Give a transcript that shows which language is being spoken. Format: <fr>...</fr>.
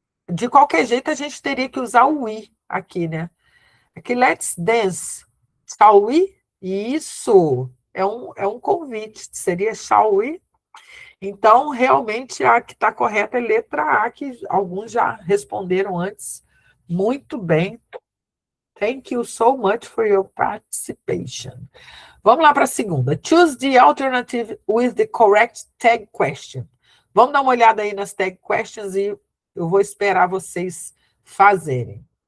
<pt>De qualquer jeito, a gente teria que usar o we aqui, né?</pt> <en>Aqui, let's dance. Shall we? Isso.</en> <pt>É um convite. Seria</pt> <en>shall we?</en> <pt>Então, realmente, a que está correta é letra A, que alguns já responderam antes. Muito bem.</pt> <en>Thank you so much for your participation.</en> <pt>Vamos lá para a segunda.</pt> <en>Choose the alternative with the correct tag question.</en> <pt>Vamos dar uma olhada aí nas tag questions e eu vou esperar vocês fazerem.</pt>